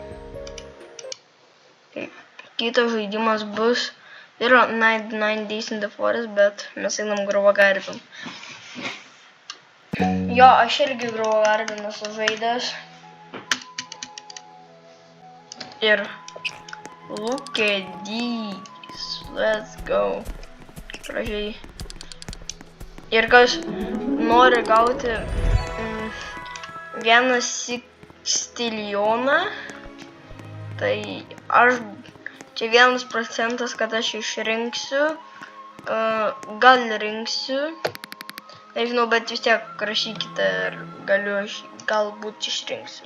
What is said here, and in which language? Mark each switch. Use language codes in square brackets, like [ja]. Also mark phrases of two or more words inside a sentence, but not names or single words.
[lt] Kitas žaidimas bus yra 99 Days in the Forest, bet mes einam Grow a Garden. Jo, aš irgi Grow a Garden esu žaidęs. [en] Ir look at these. Let's go. [lt] Pradžiai. Ir kas nori gauti vieną stilioną, tai aš čia 1%, kad aš išrinksiu, gal rinksiu, nežinau, bet vis tiek rašykite ir galbūt išrinksiu.